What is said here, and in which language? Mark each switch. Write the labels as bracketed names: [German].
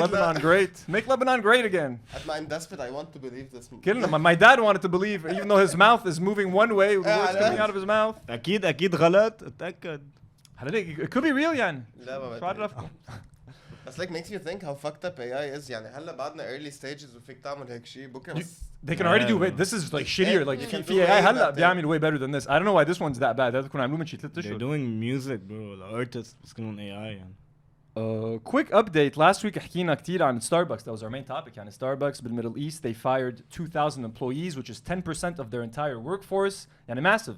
[English] Lebanon great. Make Lebanon great again. At my desperate, I want to believe this. My dad wanted to believe, even though his mouth is moving one way, the words coming out of his mouth. [Arabic] أكيد غلط اتأكد. [English] It could be real يعني. [Arabic] لا ما بعرفكم. [English] It's like makes you think how fucked up AI is. [Arabic] يعني هلا بعدنا [English] early stages [Arabic] وفيك تعمل هيك شيء بكره بس. [English] They can already do it. This is like shittier. Like [Arabic] في [English] AI [Arabic] هلا بيعمل [English] way better than this. I don't know why this one's that bad. [Arabic] هذا كنا عاملوه من شي 3 [English] They're [Arabic] أشهر. [English] doing music bro. The artists [Arabic] بس كانوا [English] AI يعني. Quick update. Last week [Arabic] حكينا كتير عن [English] Starbucks. That was our main topic. يعني Starbucks بالMiddle East, they fired 2,000 employees, which is 10% of their entire workforce. يعني massive.